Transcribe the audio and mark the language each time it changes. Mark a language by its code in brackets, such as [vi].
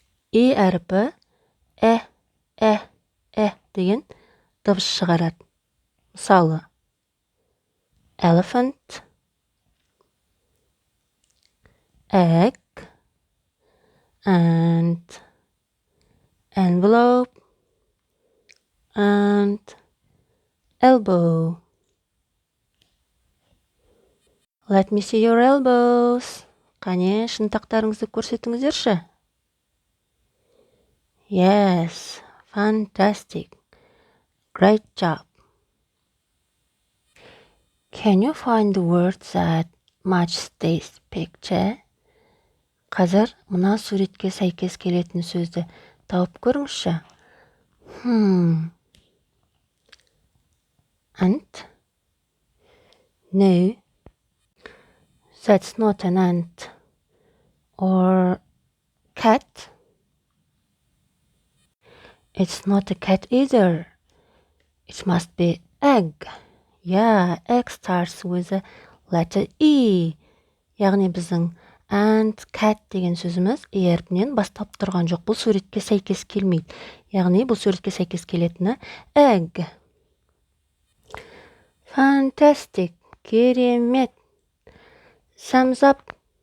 [kk] E әріпі деген дыбыс шығарады. Мысалы, [en] elephant, egg, and envelope, and elbow. Let me see your elbows. [kk] Қане, шынтақтарыңызды көрсетіңіздерші. [en] Yes, fantastic. Great job. Can you find the words that match this picture? Қазір мына суретке сәйкес келетін сөзді тауып көріңізші. Ant? No. That's not an ant. Or cat? It's not a cat either. It must be egg. Yeah, egg starts with the letter E. [kk] Яғни біздің and, cat деген сөзіміз E әрпінен бастап тұрған жоқ. Бұл суретке сәйкес келмейді. Яғни бұл суретке сәйкес келетіні egg. [en] Fantastic. [kk] Керемет. [en] Thumbs up.